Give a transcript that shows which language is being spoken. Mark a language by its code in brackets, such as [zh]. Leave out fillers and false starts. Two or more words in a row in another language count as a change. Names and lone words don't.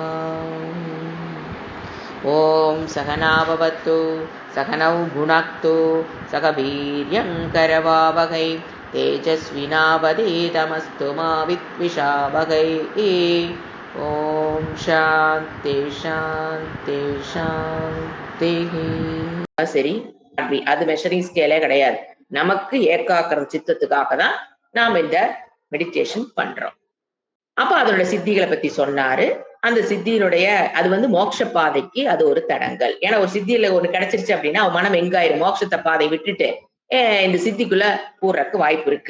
[sa] ॐ सहना भवतु सहनौ भुनक्तु सह वीर्यङ्करवावहै तेजस्विनावधीतमस्तु मा विद्विषावहै। ॐ शान्ति शान्ति शान्तिः. [ta] சரி, அப்படி அது [en] measuring scale [ta] கிடையாது. நமக்கு ஏகாக்கிற சித்தத்துக்காக தான் நாம் இந்த மெடிடேஷன் பண்றோம். அப்ப அதோட சித்திகளை பத்தி சொன்னாரு. அந்த சித்தியினுடைய அது மோட்ச பாதைக்கு அது ஒரு தடங்கல். ஏன்னா ஒரு சித்தியில ஒண்ணு கிடைச்சிருச்சு அப்படின்னா அவன் மனம் எங்காயிரும், மோட்சத்தை பாதை விட்டுட்டு இந்த சித்திக்குள்ள கூறக்கு வாய்ப்பு இருக்கு.